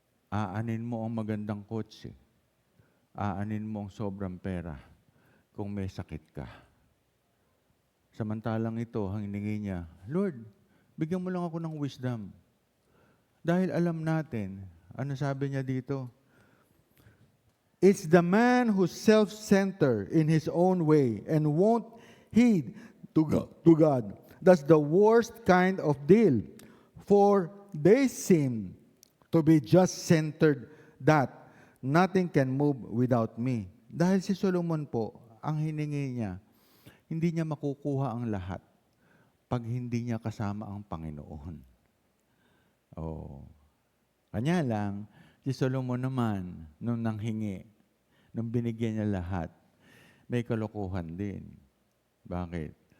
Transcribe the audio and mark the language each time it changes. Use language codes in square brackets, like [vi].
[tl] Aanin mo ang magandang kotse. Aanin mo ang sobrang pera kung may sakit ka. Samantalang ito, ang hiningi niya, Lord, bigyan mo lang ako ng wisdom. Dahil alam natin, ano sabi niya dito? [en] It's the man who's self-centered in his own way and won't heed to God. That's the worst kind of deal. For they seem to be just centered that nothing can move without me. [tl] Dahil si Solomon po, ang hiningi niya, hindi niya makukuha ang lahat pag hindi niya kasama ang Panginoon. Oh. Kanya lang, si Solomon naman, nung nanghingi, nung binigyan niya lahat, may kalokohan din. Bakit?